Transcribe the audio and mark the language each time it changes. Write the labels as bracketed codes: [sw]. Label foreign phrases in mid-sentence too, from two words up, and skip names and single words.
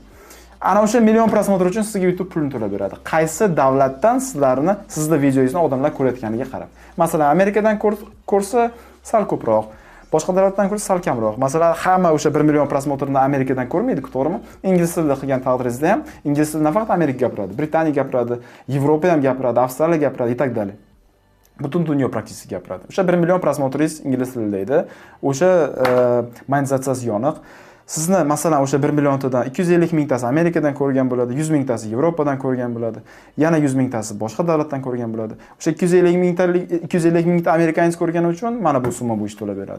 [uz] Ana o'sha million prosmotr uchun sizga YouTube pulini to'lab beradi. Qaysi davlatdan sizning videongizni odamlar ko'rayotganiga qarab. Masalan, Amerikadan ko'rsa sal ko'proq, boshqa davlatdan ko'rsa sal kamroq. Masalan, hamma o'sha 1 million prosmotrni Amerikadan ko'rmaydi-ku, to'g'rimi? Ingliz tilida qilgan taqdiringizda ham ingliz tilida nafaqat Amerika gapiradi, Britaniya gapiradi, Yevropa ham gapiradi, Avstraliya gapiradi, [ru] и так далее. [uz] Butun dunyo praktически gapiradi. O'sha 1 million prosmotringiz ingliz tilida edi. O'sha monetizatsiyasi yoniq. Sizni masalan o'sha 1 milliontadan 250 mingtasi Amerikadan ko'rgan bo'ladi, 100 mingtasi Yevropadan ko'rgan bo'ladi, yana 100 mingtasi boshqa davlatdan ko'rgan bo'ladi. O'sha 250 mingta amerikanец ko'rgani uchun mana bu summa bo'yicha to'lab beradi.